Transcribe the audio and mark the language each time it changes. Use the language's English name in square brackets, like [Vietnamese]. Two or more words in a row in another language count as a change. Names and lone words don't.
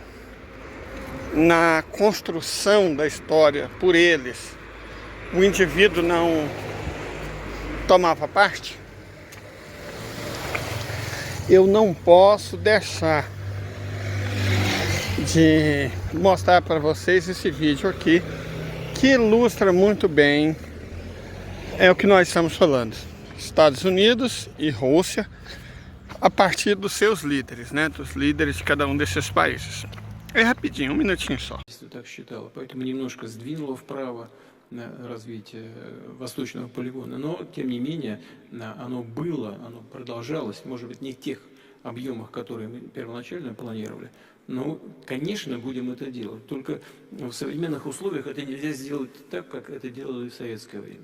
[Portuguese] na construção da história por eles o indivíduo não tomava parte, eu não posso deixar de mostrar para vocês esse vídeo aqui, que ilustra muito bem o que nós estamos falando. Estados Unidos e Rússia, a partir dos seus líderes, né, dos líderes de cada um desses países. É rapidinho, um minutinho só. [Russian] Так считала, поэтому немножко сдвинуло вправо на развитие восточного полигона, но тем не менее оно было, оно продолжалось, может быть, не в тех объемах, которые мы первоначально планировали, но, конечно, будем это делать. Только в современных условиях это нельзя сделать так, как это делали в советское время.